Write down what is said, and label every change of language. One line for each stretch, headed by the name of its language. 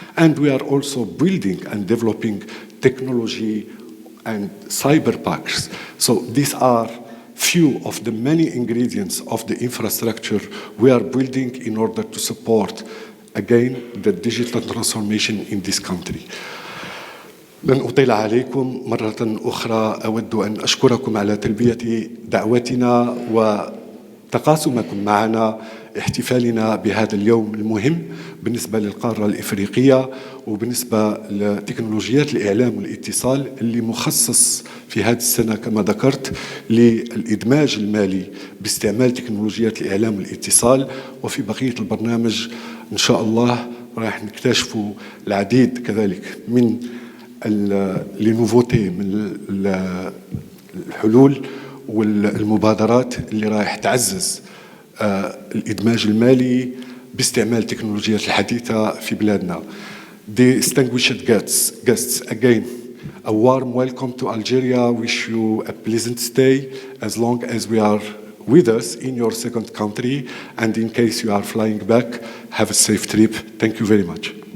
English: And we are also building and developing technology and cyber packs. So these are few of the many ingredients of the infrastructure we are building in order to support, again, the digital transformation in this country.
Arabic: لن أطيل عليكم مرة أخرى. أود أن أشكركم على تلبية دعوتنا وتقاسمكم معنا احتفالنا بهذا اليوم المهم بالنسبة للقارة الإفريقية وبالنسبة لتكنولوجيات الإعلام والاتصال اللي مخصص في هذه السنة كما ذكرت للإدماج المالي باستعمال تكنولوجيات الإعلام والاتصال. وفي بقية البرنامج إن شاء الله راح نكتشفوا العديد كذلك من لنوفوتي، من الحلول والمبادرات اللي راح تعزز الإدماج المالي باستعمال التكنولوجيات الحديثة في بلادنا.
English: Distinguished guests, again, a warm welcome to Algeria. Wish you a pleasant stay as long as we are with us in your second country. And in case you are flying back, have a safe trip. Thank you very much.